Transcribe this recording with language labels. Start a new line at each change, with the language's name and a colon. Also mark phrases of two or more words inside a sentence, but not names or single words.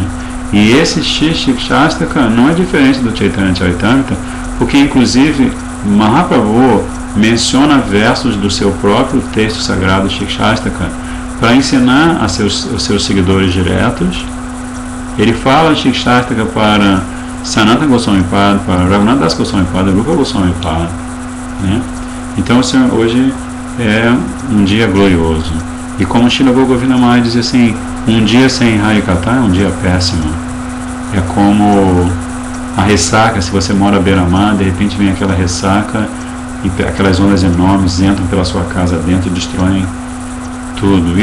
Portuguese: E esse Shikshastaka não é diferente do Chaitanya Charitamrita, porque inclusive Mahaprabhu menciona versos do seu próprio texto sagrado Shikshastaka para ensinar a os seus seguidores diretos. Ele fala Shikshastaka para Sanatana Goswami Pada, para Raghunath Das Goswami Pada, Rupa Goswami Pada. Né? Então, hoje é um dia glorioso. E como Srila Govindamaya diz assim, um dia sem Harikatha é um dia péssimo. É como a ressaca, se você mora à beira-mar, de repente vem aquela ressaca e aquelas ondas enormes entram pela sua casa dentro e destroem tudo.